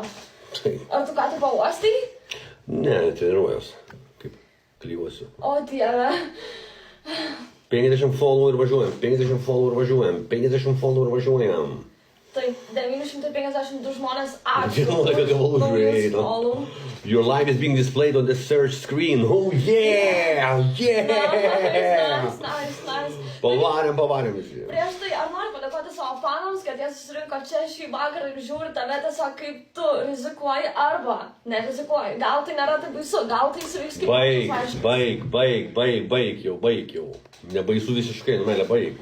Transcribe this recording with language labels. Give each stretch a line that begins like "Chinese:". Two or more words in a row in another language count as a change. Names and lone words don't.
Lithuanian: Ar tu ką tik pauostai? Ne, treniruojas. Kaip klyvuosiu. O Dieve. 50 followų ir važiuojam, 50 followų ir važiuojam, 50 followų ir važiuojam. Taip, 952 žmonės ačiū. 11 gabalų naujus žiūrėjai. follow.
English: Your life is being displayed on the search screen. Oh yeah! Yeah!
Lithuanian: Nice. Pavarėm visi. Prieš tai, ar nori padėkoti savo fanams, kad jie susirinko čia šį vakarą ir žiūri tave tiesiog kaip tu rizikuoji arba nerizikuoji. Gal tai nėra taip baisu, gal tai suvyks kaip... Baig jau. Nebaisu visiškai, meilė, baig.